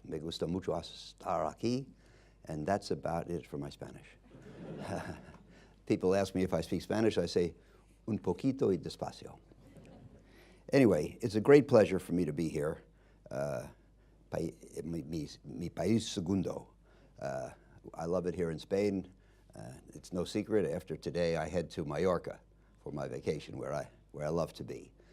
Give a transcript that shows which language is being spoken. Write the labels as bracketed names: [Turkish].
[Spanish] Me gusta mucho estar aquí. [English] And that's about it for my Spanish. People ask me if I speak Spanish. I say, [Spanish] un poquito y despacio. [English] Anyway, it's a great pleasure for me to be here. [Spanish] Mi país segundo. [English] I love it here in Spain. It's no secret. After today, I head to Mallorca for my vacation, where I love to be.